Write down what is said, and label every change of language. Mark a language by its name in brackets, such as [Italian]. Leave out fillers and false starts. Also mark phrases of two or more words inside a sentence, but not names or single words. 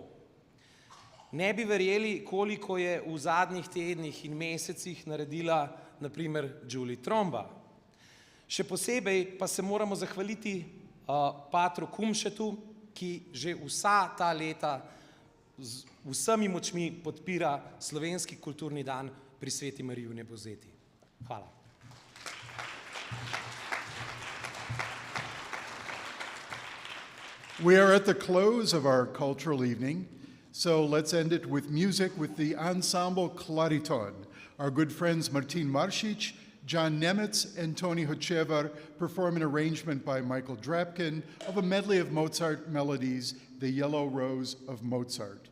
[Slovenian] Ne bi verjeli, koliko je v zadnjih tednih in mesecih naredila naprimer Julie Tromba. Še posebej pa se moramo zahvaliti patru Kumšetu, ki že vsa ta leta z vsemi močmi podpira slovenski kulturni dan pri Sveti Mariji v Nebozeti. Hvala. [English] We are at the close of our cultural evening, so let's end it with music with the ensemble Clariton. Our good friends Martin Maršič, John Nemitz and Tony Hochevar perform an arrangement by Michael Drapkin of a medley of Mozart melodies, The Yellow Rose of Mozart.